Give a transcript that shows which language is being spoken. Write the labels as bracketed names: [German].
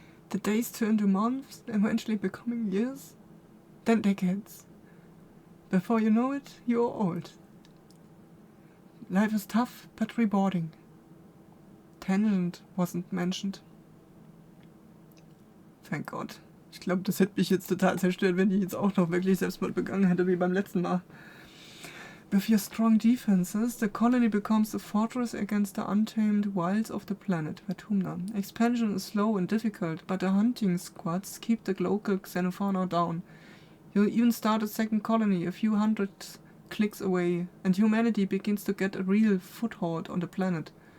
[English] The days turn to months, eventually becoming years, then decades. Before you know it, you're old. Life is tough, but rewarding. Talent wasn't mentioned. Thank God. [German] Ich glaube, das hätte mich jetzt total zerstört, wenn ich jetzt auch noch wirklich Selbstmord begangen hätte, wie beim letzten Mal. [English] With your strong defenses, the colony becomes a fortress against the untamed wilds of the planet. Vertumna. Expansion is slow and difficult, but the hunting squads keep the local xenofauna down. You'll even start a second colony a few hundred clicks away, and humanity begins to get a real foothold on the planet.